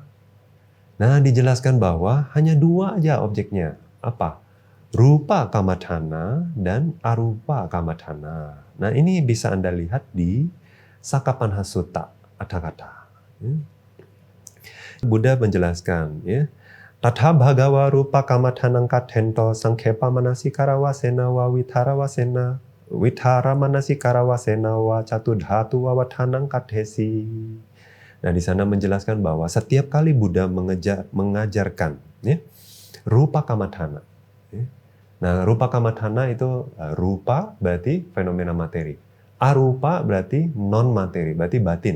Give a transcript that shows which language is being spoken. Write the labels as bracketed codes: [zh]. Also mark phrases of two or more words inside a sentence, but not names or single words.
[id] Nah, dijelaskan bahwa hanya 2 aja objeknya. Apa? [pi] Rupa kammatthana dan arupa kammatthana. [id] Nah, ini bisa Anda lihat di Sakapanha Sutta, Atthakatha. Buddha menjelaskan, ya, [pi] Tatha bhagawa rupa kammathanang kathento sangkhepa manasikara wasena wa withara manasikara wasena wa catudhatu wa wathanang kathesi. [id] Nah, di sana menjelaskan bahwa setiap kali Buddha mengajarkan, ya, [pi] rupa kammatthana. [id] Ya. Nah, [pi] rupa kammatthana [id] itu rupa berarti fenomena materi. Arupa berarti non materi, berarti batin.